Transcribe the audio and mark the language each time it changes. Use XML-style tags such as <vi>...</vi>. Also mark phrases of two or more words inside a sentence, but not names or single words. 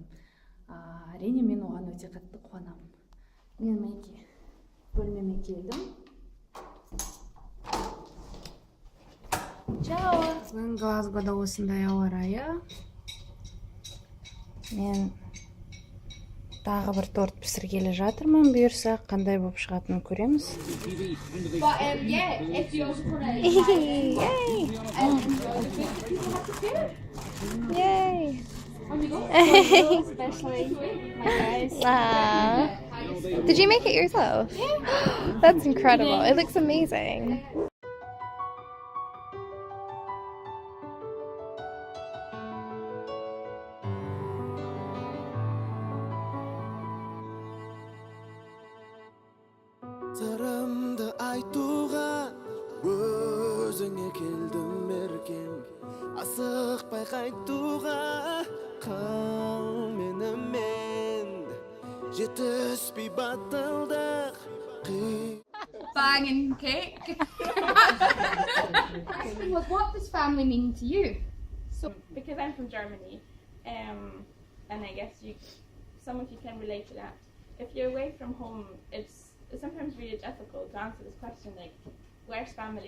<kk>Әрине мен оған өте қатты қуанамын. Мен мінекей бөлмеме келдім. Чао! Мен Глазгода осындай ауа райы. Мен тағы бір торт пісіргелі жатырмын. Бұйырса, қандай болып шығатынын көреміз.</kk> <en>Yay! Especially my guys. Did you make it yourself? Yeah. That's incredible. It looks amazing.</en> <kk>Сырымды айтуға өзіңе келдім еркем, асықпай қайтуға қал менімен, жетіспей батылдық</kk> <en>Banging cake. What does family mean to you? So, because I'm from Germany, and I guess some of you can relate to that. If you're away from home, it's sometimes really difficult to answer this question, like, where's family?</en>